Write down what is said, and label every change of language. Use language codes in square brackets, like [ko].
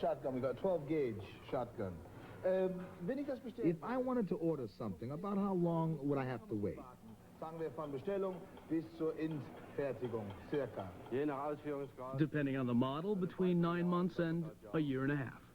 [en] shotgun. We got 12-gauge shotgun. [de] Wenn ich das bestelle, [en] If I wanted to order something, about how long would I have to wait? [de] fangen wir von Bestellung bis zur Endfertigung, circa. Je nach Ausführungsgrad. [en] Depending on the model, between 9 months and a year and a half.